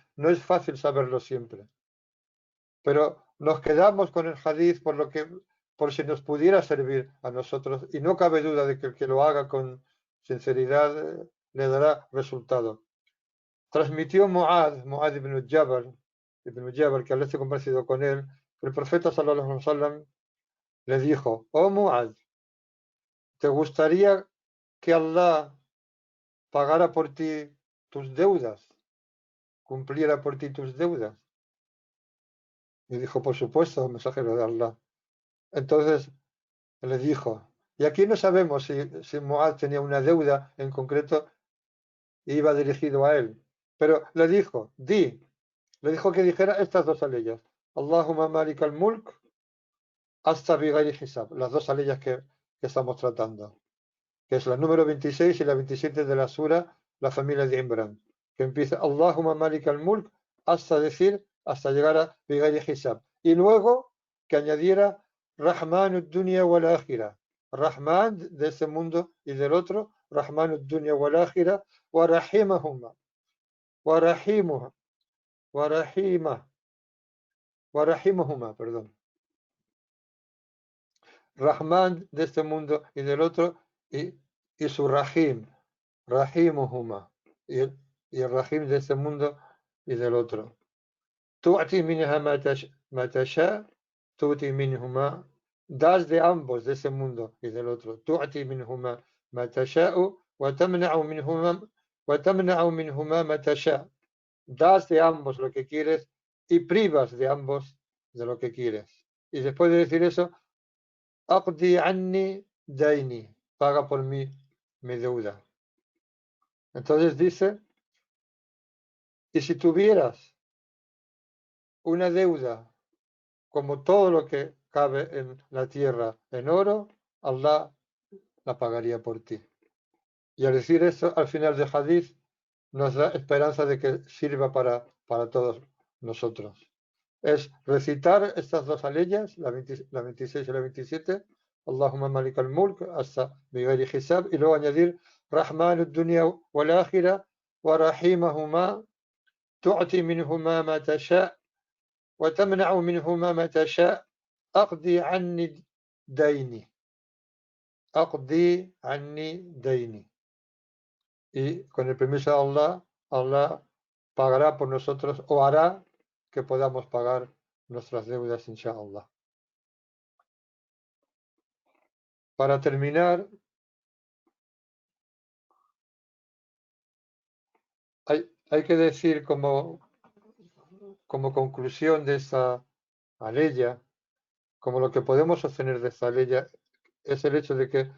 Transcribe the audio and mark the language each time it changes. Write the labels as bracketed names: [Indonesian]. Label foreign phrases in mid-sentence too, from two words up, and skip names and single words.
[Spanish] No es fácil saberlo siempre. Pero nos quedamos con el hadiz por si nos pudiera servir a nosotros. Y no cabe duda de que el que lo haga con sinceridad le dará resultado. Transmitió Mu'adh ibn Jabal, que al esté compartido con él, el profeta [Arabic] صلى الله عليه وسلم [Spanish] le dijo, oh Mu'adh, ¿te gustaría que Allah pagara por ti tus deudas, cumpliera por ti tus deudas? Y dijo, por supuesto, mensajero de Allah. Entonces le dijo, y aquí no sabemos si Mu'adh tenía una deuda en concreto e iba dirigido a él, pero le dijo, le dijo que dijera estas dos aleyas, [Arabic] اللهم مالك الملك [Spanish] hasta [Arabic] بغير حساب, [Spanish] las dos aleyas que estamos tratando, que es la número 26 y la 27 de la sura, la familia de Imran, que empieza [Arabic] اللهم مالك الملك [Spanish] hasta llegar a [Arabic] بغير حساب, [Spanish] y luego que añadiera [Arabic] رحمن الدنيا والآخرة, [Spanish] Rahman de este mundo y del otro, [Arabic] رحمن الدنيا والآخرة ورحيمهما ورحيمها ورحيمه ورحيمهما, [Spanish] perdón. Rahman de este mundo y del otro, y su [Arabic] رحيم رحيمهما, [Spanish] y el Rahim de este mundo y del otro. [Arabic] تعطي منها ما تشاء تعطي منهما, [Spanish] das de ambos, de ese mundo y del otro. [Arabic] تعطي منهما ما تشاء وتمنع منهما ما تشاء. [Spanish] Das de ambos lo que quieres y privas de ambos de lo que quieres. Y después de decir eso, [Arabic] اقض عني ديني, [Spanish] paga por mí mi deuda. Entonces dice, y si tuvieras una deuda como todo lo que cabe en la tierra en oro, Allah la pagaría por ti. Y al decir eso, al final del hadith, nos da esperanza de que sirva para todos nosotros. Es recitar estas dos aleyas, la 26 y la 27, [Arabic] اللهم مالك الملك, hasta بغير حساب, [Spanish] y luego añadir [Arabic] رحمن الدنيا والآخرة ورحيمهما تعطي منهما ما تشاء وتمنع منهما ما تشاء اقض عني ديني. اقض عني ديني. [Spanish] Y con el permiso de Allah, Allah pagará por nosotros o hará que podamos pagar nuestras deudas, inshallah. Para terminar, hay que decir como como conclusión de esta aleya, como lo que podemos obtener de esta aleya, es el hecho de que